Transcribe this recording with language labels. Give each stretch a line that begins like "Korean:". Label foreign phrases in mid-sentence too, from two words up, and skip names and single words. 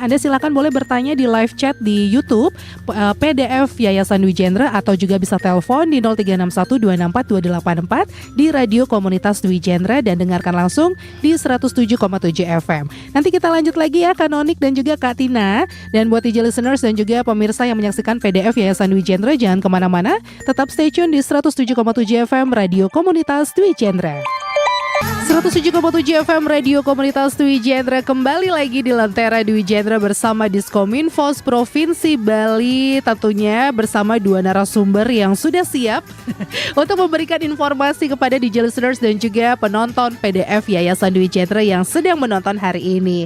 Indonesian: Anda silakan boleh bertanya di
English: live chat
Indonesian: di YouTube PDF Yayasan Dwi Jendra, atau juga bisa telepon di 0361264284 di Radio Komunitas Dwi Jendra dan dengarkan langsung di 107,7 FM. Nanti kita lanjut lagi ya, Kak Nonik dan juga Kak Tina. Dan buat
English: DJ listeners
Indonesian: dan juga pemirsa yang menyaksikan PDF Yayasan Dwi Jendra, jangan kemana-mana, tetap
English: stay tune
Indonesian: di 107,7 FM Radio Komunitas Dwi Jendra. 107,7 FM Radio Komunitas Dwi Jendra, kembali lagi di Lentera Dwi Jendra bersama Diskominfos Provinsi Bali, tentunya bersama dua narasumber yang sudah siap untuk memberikan informasi kepada
English: DJ listeners
Indonesian: dan juga penonton PDF Yayasan Dwi Jendra yang sedang menonton hari ini.